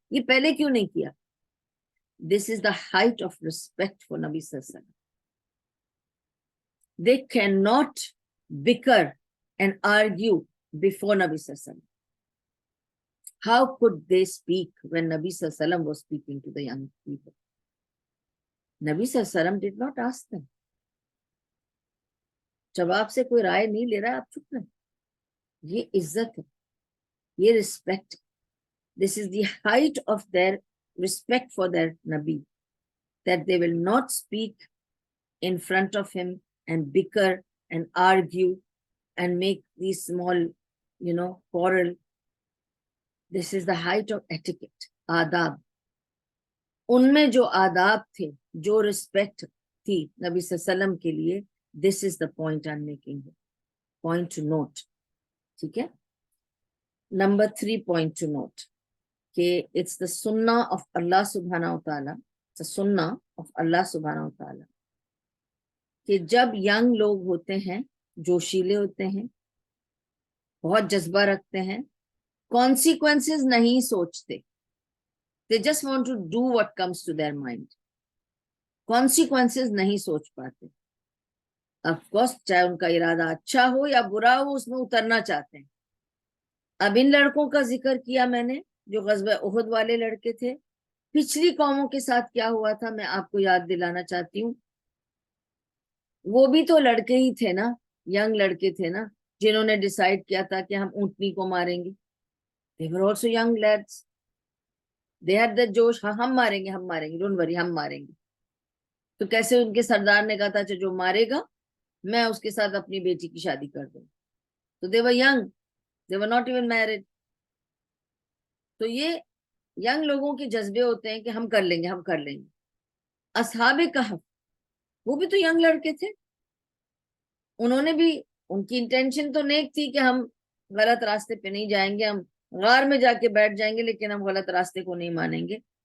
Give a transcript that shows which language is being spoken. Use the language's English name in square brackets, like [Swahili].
[Hindi] ये पहले क्यों नहीं किया? [English] this is the height of respect for [Hindi] नबी सल्लल्लाहु अलैहि वसल्लम. [English] They can not bicker and argue before Nabi Sallallahu Alaihi Wasallam. How could they speak when Nabi Sallallahu Alaihi Wasallam was speaking to the young people? Nabi Sallallahu Alaihi Wasallam did not ask them. [Hindi] जब आपसे कोई राय नहीं ले रहा, आप चुप रहे. ये इज्जत है, ये respect. [English] This is the height of their respect for their Nabi, that they will not speak in front of him and bicker and argue and make these small quarrel. This is the height of etiquette, आदाब. [Hindi] उनमें जो आदाब थे, जो respect थी नबी सल्लल्लाहु अलैहि वसल्लम के लिए, [English] this is the point I'm making here. Point to note. [Hindi] ठीक है? [English] Number 3 point to note. कि it's the sunnah of Allah subhanahu wa ta'ala. It's a sunnah of Allah subhanahu wa ta'ala. [Hindi] कि जब यंग लोग होते हैं, जोशीले होते हैं, बहुत जज्बा रखते हैं, consequences नहीं सोचते. [English] They just want to do what comes to their mind. [Hindi] Consequences नहीं सोच पाते. Of course, चाहे उनका इरादा अच्छा हो या बुरा हो, उसमें उतरना चाहते हैं. अब इन लड़कों का जिक्र किया मैंने, जो ग़ज़वा उहद वाले लड़के थे. पिछली कौमों के साथ क्या हुआ था, मैं आपको याद दिलाना चाहती हूँ. वो भी तो लड़के ही थे ना, यंग लड़के थे ना, जिन्होंने डिसाइड किया था कि हम ऊंटनी को मारेंगे. [English] They were also young lads. [Hindi] They had the जोश, हाँ हम मारेंगे, [English] don't worry, [Hindi] हम मारेंगे. तो कैसे उनके सरदार ने कहा था, जो मारेगा मैं उसके साथ अपनी बेटी की शादी कर दूंगा. [English] तो they were young, they were not even married. [Hindi] तो ये यंग लोगों के जज्बे होते हैं कि हम कर लेंगे, हम कर लेंगे. असहाबे कहफ, वो भी तो यंग लड़के थे. उन्होंने भी, उनकी इंटेंशन तो नेक थी कि हम गलत रास्ते पे नहीं जाएंगे, हम गार में जाके बैठ जाएंगे, लेकिन हम गलत रास्ते को नहीं मानेंगे.